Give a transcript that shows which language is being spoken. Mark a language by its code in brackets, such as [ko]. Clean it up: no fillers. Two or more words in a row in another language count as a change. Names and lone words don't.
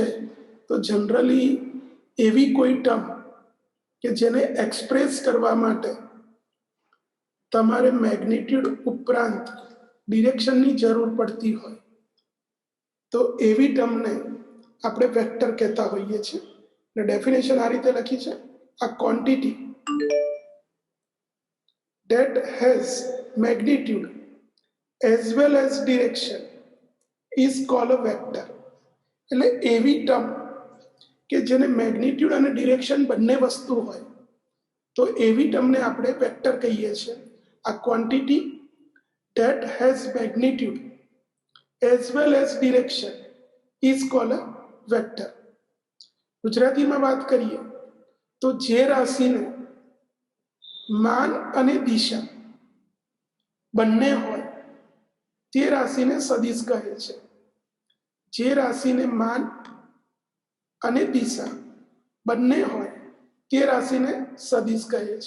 [gu] તો જનરલી એવી કોઈ ટર્મ કે જેને એક્સપ્રેસ કરવા માટે તમારે મેગ્નિટ્યુડ ઉપરાંત ડિરેક્શનની જરૂર પડતી હોય, તો એવી ટર્મને આપણે વેક્ટર કહેતા હોઈએ છીએ. અને ડેફિનેશન આ રીતે લખી છે: [en] a quantity that has magnitude as well as direction is called a vector. [gu] એટલે એવી ટર્મ કે જેને મેગ્નિટ્યુડ અને ડિરેક્શન બંને વસ્તુ હોય, તો એવી ટર્મને આપણે વેક્ટર કહીએ છીએ. [en] આ ક્વોન્ટિટી that has magnitude as well as direction is called a vector. [gu] ગુજરાતીમાં વાત કરીએ તો જે રાશિને માન અને દિશા બંને હોય તે રાશિને સદિશ કહે છે. જે રાશિને માન અને દિશા બંને હોય તે રાશિને સદિશ કહે છે.